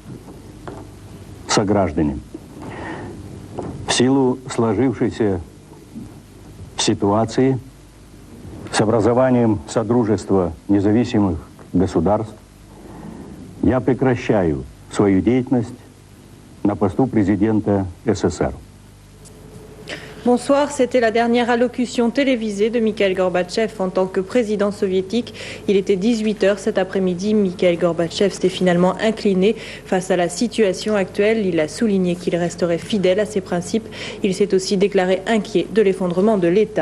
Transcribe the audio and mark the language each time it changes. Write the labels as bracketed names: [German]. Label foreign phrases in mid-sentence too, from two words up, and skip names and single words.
[Russian] сограждане, в силу сложившейся ситуации с образованием Содружества независимых государств я прекращаю свою деятельность на посту президента СССР. [French] Bonsoir, c'était la dernière allocution télévisée de Mikhaïl Gorbatchev en tant que président soviétique. Il était 18h cet après-midi. Mikhaïl Gorbatchev s'était finalement incliné face à la situation actuelle. Il a souligné qu'il resterait fidèle à ses principes. Il s'est aussi déclaré inquiet de l'effondrement de l'État.